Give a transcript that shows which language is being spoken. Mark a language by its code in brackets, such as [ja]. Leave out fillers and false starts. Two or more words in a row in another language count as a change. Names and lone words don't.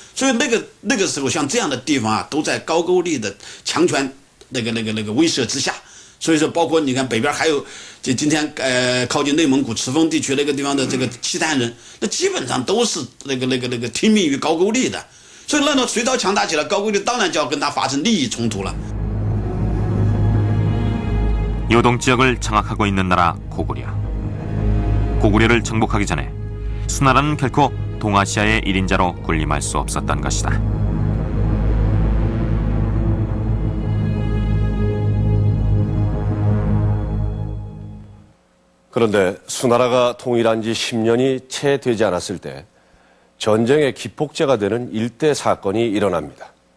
[zh] 所以那个时候，像这样的地方啊，都在高句丽的强权那个威慑之下。所以说，包括你看北边还有，就今天靠近内蒙古赤峰地区那个地方的这个契丹人，那基本上都是那个听命于高句丽的。所以那隋朝强大起来，高句丽当然就要跟他发生利益冲突了。 [ko] 요동 지역을 장악하고 있는 나라 고구려. 고구려를 정복하기 전에 수나라는 결코 동아시아의 1인자로 군림할 수 없었던 것이다. 그런데 수나라가 통일한 지 10년이 채 되지 않았을 때 전쟁의 기폭제가 되는 일대 사건이 일어납니다.